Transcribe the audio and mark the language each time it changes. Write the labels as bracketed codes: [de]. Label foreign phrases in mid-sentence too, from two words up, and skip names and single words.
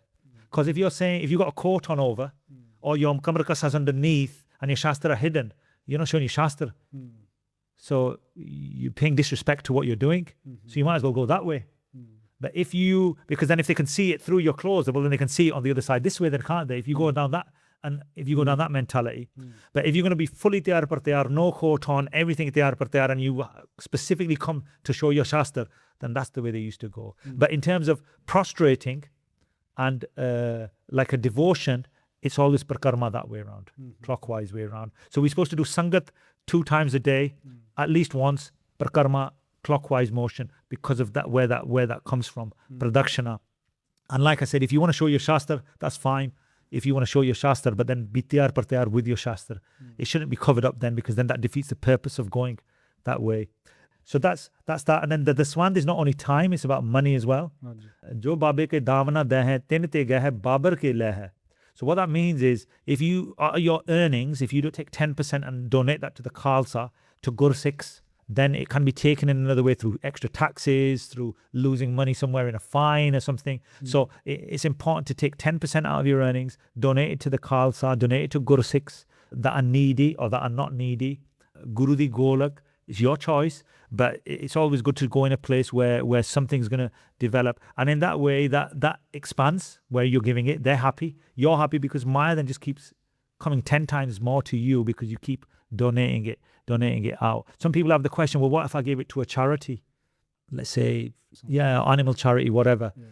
[en] Because if you're saying, if you've got a coat on over, or your [pa] ਕਮਰ ਕੱਸੇ [en] underneath, and your shastra are hidden, you're not showing your shastra. So you're paying disrespect to what you're doing. So you might as well go that way. But if you, because then if they can see it through your clothes, well, then they can see it on the other side this way, then can't they? If you go down that, and if you go down that mentality. But if you're going to be fully [pa] ਤਿਆਰ ਬਰ ਤਿਆਰ, [en] no coat on, everything [pa] ਤਿਆਰ ਬਰ ਤਿਆਰ, [en] and you specifically come to show your shastra, then that's the way they used to go. But in terms of prostrating and like a devotion, it's always parkarma that way around, clockwise way around. So we're supposed to do sangat 2 times a day, at least once, parkarma, clockwise motion, because of that, where that comes from, pradakshina. And like I said, if you want to show your shastra, that's fine. If you want to show your shastra, but then be [pa] ਤਿਆਰ ਬਰ ਤਿਆਰ [en] with your shastra. It shouldn't be covered up then, because then that defeats the purpose of going that way. So that's that. And then the swand is not only time, it's about money as well. Jo babe ke damna de hai, tin te geh hai, babar ke le hai. So what that means is, if you your earnings, if you do take 10% and donate that to the Khalsa, to Gursikhs, then it can be taken in another way through extra taxes, through losing money somewhere in a fine or something. So it's important to take 10% out of your earnings, donate it to the Khalsa, donate it to Gursikhs that are needy or that are not needy. Guru di Golak is your choice, but it's always good to go in a place where something's going to develop. And in that way, that expands where you're giving it. They're happy. You're happy, because Maya then just keeps coming 10 times more to you because you keep donating it out. Some people have the question, well, what if I gave it to a charity? Let's say, animal charity, whatever.